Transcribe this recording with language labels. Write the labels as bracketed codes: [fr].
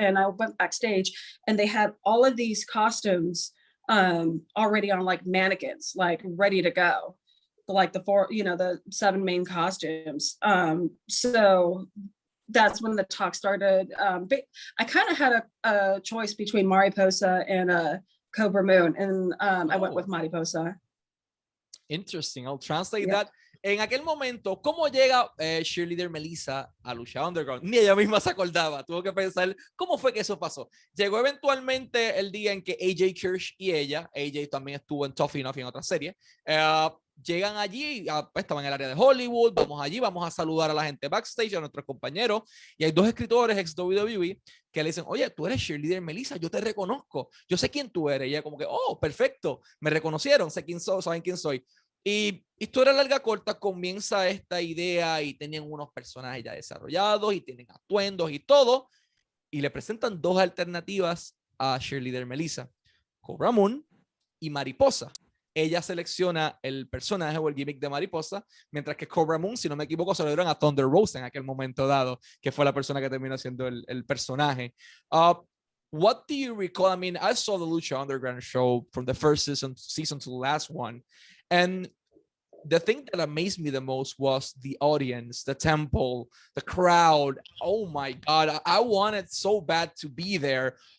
[en] And I went backstage and they had all of these costumes already on like mannequins, like ready to go. Like the 7 main costumes. So that's when the talk started. But I kind of had a choice between Mariposa and Cobra Moon, and I went with Mariposa. Interesting. I'll translate that. [es] En aquel momento, ¿cómo llega cheerleader Melissa a Lucha Underground? Ni ella misma se acordaba. Tuvo que pensar cómo fue que eso pasó. Llegó eventualmente el día en que AJ Kirsch y ella, AJ también estuvo en Tough Enough y en otra serie, llegan allí, pues, estaban en el área de Hollywood, vamos allí, vamos a saludar a la gente backstage, a nuestros compañeros, y hay 2 escritores ex WWE que le dicen, oye, tú eres cheerleader Melissa, yo te reconozco, yo sé quién tú eres. Y ella como que, oh, perfecto, me reconocieron, sé quién soy, saben quién soy. Y historia larga corta, comienza esta idea y tenían unos personajes ya desarrollados y tienen atuendos y todo, y le presentan 2 alternativas a cheerleader Melissa, Cobra Moon y Mariposa. Ella selecciona el personaje o el gimmick de Mariposa, mientras que Cobra Moon, si no me equivoco, se lo dieron a Thunder Rose en aquel momento dado, que fue la persona que terminó siendo el personaje. [en] What do you recall? I mean, I saw the Lucha Underground show from the first season to the last one, and the thing that amazed me the most was the audience, the temple, the crowd. Oh my God, I wanted so bad to be there.